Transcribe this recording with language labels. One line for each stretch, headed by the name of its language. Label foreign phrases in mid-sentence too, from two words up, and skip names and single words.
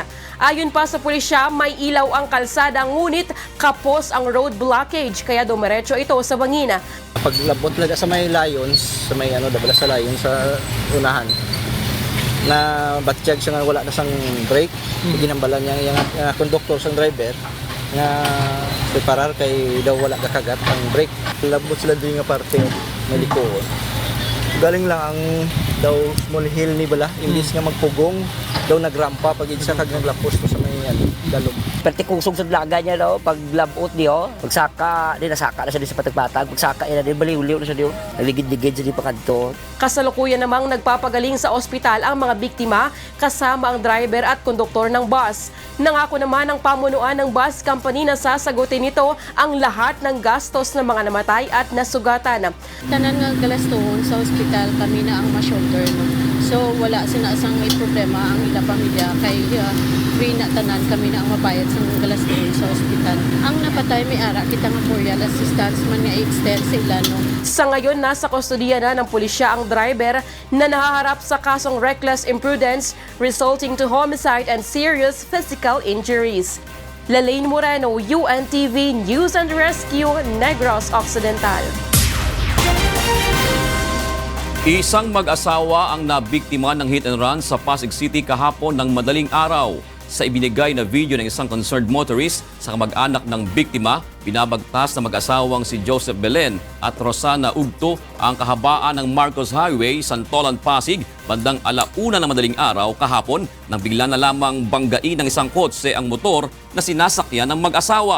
Filipino: Ayon pa sa pulisya, may ilaw ang kalsada ngunit kapos ang road blockage kaya dumiretso ito sa bangina.
Hiligaynon: Paglabot talaga sa may Lions, sa may dabala sa Lions sa unahan, na batiyag siya nga wala na sang brake, ginambalan niya yung conductor sang driver nga preparar kay daw wala kakagat ang brake. Labot sila din nga parte may likoon. Galing lang ang daw
English: small hill
Hiligaynon: ni bala, imbis nga magpugong daw nagrampa pag isa kag naglapos sa may dalom. Perti kusog sa dlaga niya daw, pag labot niyo, pagsaka, di nasaka na siya di sa patagpatag, pagsaka ina di baliw-liw na siya di, naligid-ligid siya di pakadto.
Filipino: Kasalukuyan namang nagpapagaling sa ospital ang mga biktima kasama ang driver at konduktor ng bus. Nangako naman ang pamunuan ng bus company na sasagutin nito ang lahat ng gastos ng mga namatay at nasugatan.
Hiligaynon: Tanan nga galastuhon sa ospital kami na ang ma-shoulder. No? So wala sinasang may problema ang ila pamilya kay free na tanan kami na ang mabayad sa galastuhon sa ospital. Ang napatay may ara kita nga
English: burial assistance
Hiligaynon: man nga extend sa ilano.
Filipino: Sa ngayon, nasa kustodiya na ng pulisya ang driver na nahaharap sa kasong
English: reckless imprudence resulting to homicide and serious physical injuries.
Filipino: Lalaine Moreno, UNTV News and Rescue, Negros Occidental. Isang mag-asawa ang nabiktima ng
English: hit and run
Filipino: sa Pasig City kahapon ng madaling araw. sa ibinigay na video ng isang
English: concerned motorist
Filipino: sa kamag-anak ng biktima, binabagtas na mag-asawang si Joseph Belen at Rosana Ugto ang kahabaan ng Marcos Highway, Santolan, Pasig, bandang 1:00 ng madaling araw kahapon nang bigla na lamang banggain ng isang kotse ang motor na sinasakyan ng mag-asawa.